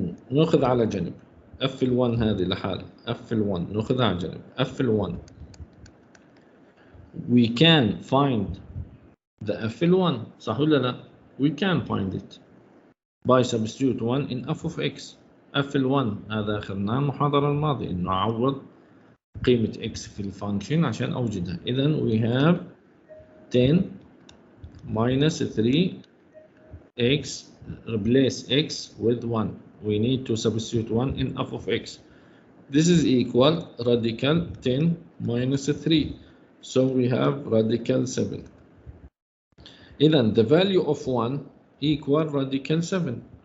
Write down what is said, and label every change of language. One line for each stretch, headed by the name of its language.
Arabic: ناخذ على جنب F L1 هذه لحالها. F L1 ناخذها على جنب.
English: F L1 we can find the F L1
Arabic: صح ولا لا؟
English: We can find it by substitute 1 in f of x.
Arabic: F L1 هذا أخذناه المحاضرة الماضية إنه أعوض قيمة x في الفانكشن عشان أوجدها.
English: إذا we have 10 minus 3x replace x with 1. We need to substitute 1 in f of x. This is equal radical 10 minus 3. So we have radical 7. إذا the value of 1 equal radical 7.